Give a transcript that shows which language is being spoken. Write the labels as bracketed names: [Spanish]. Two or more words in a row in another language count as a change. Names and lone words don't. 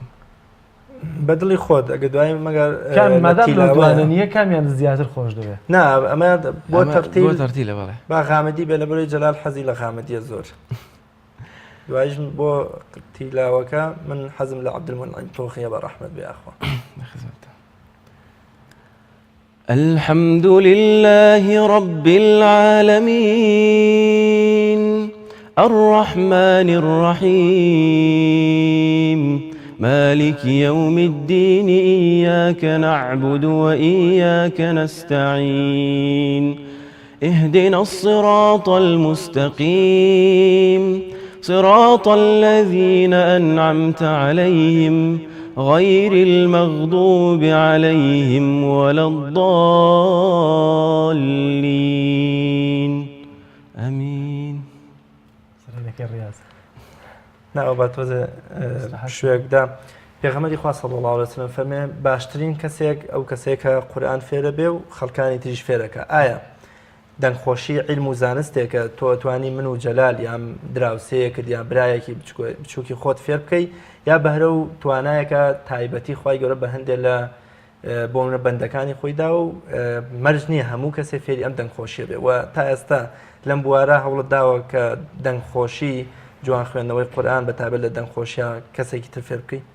[Central Kurdish] بەدڵی خۆت ئەگە دوای مەگەر دوانە نییە کامیان زیاتر خۆش دەوێت نا ئەمە بۆ تەرتیلە بڵێ با غامەدی بێ لە بەرەوەی جەلال حەزی لە غامەدیە زۆر دوایش بۆ تیلاوەکە من حەزم لە عەبدولمونعیم تۆخیە بە ڕەحمەت بێ ئەخوا [Arabic] الحمد لله رب العالمين الرحمن الرحيم مالك يوم الدين إياك نعبد وإياك نستعين اهدنا الصراط المستقيم صراط الذين أنعمت عليهم غير المغضوب عليهم ولا الضالين آمين. [Central Kurdish] ناو باتوزە شوێکدا پێغەمبەری خوا [Arabic] صلی الله علیه و سلم [Central Kurdish] فەرمێ باشترین کەسێک ئەو کەسێک کە قورئان فێرە بێ و خەڵکانی تریش فێرەکە. ئایا دەنگخۆشی علم و زانستێکە تۆ توانی من و جەلال یان دراوسەیەکت یا برایەکی بچووکی خۆت فێر بکەیت یا بەهرە و توانایەکە تایبەتی خوای گەورە بە هەندێک لە بۆ منە بەندەکانی خۆیدا و مەرج نییە هەموو کەسێ فێری ئەم دەنگخۆشیە بێ و تا ئێستا لەم بوارە هەوڵت داوە کە دەنگخۆشی جوان خوێندنەوەی قورئان بەتابەت لە دەنگخۆشیە کەسێکی تر فێر بکەیت؟